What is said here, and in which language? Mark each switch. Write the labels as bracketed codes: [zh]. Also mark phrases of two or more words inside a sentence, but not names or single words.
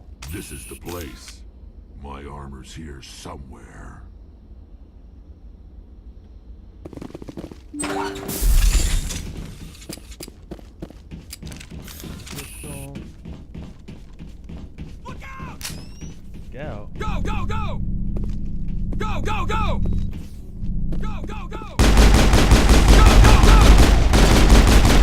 [en] This is the place. My armor's here somewhere. Pistol. Look out! Go! Go, go, go! Go, go, go! Go, go, go! Go, go, go!